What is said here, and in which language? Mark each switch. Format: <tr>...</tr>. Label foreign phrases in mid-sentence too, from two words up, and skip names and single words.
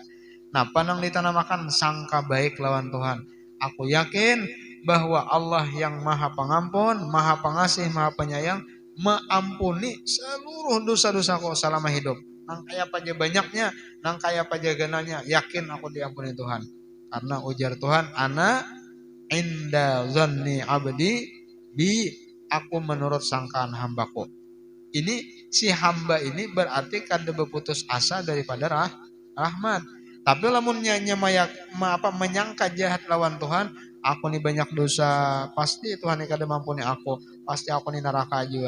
<bjn>Nah panang ditanamakan sangka baik lawan Tuhan.</bjn> <id>Aku yakin bahwa Allah yang maha pengampun, maha pengasih, maha penyayang, mengampuni seluruh dosa-dosaku selama hidup.</id> <bjn>Nang kaya aja banyaknya, nang kaya aja gananya, yakin aku diampuni Tuhan.</bjn> <id>Karena ujar Tuhan,</id> <ar>ana inda zanni abdi bi,</ar> <id>aku menurut sangkaan hambaku.</id> <bjn>Ini si hamba ini berarti kada berputus asa daripada rahmat. Tapi lamun menyangka jahat lawan Tuhan, aku nih banyak dosa, pasti Tuhan ini kada mampuni aku, pasti aku nih neraka juga.</bjn>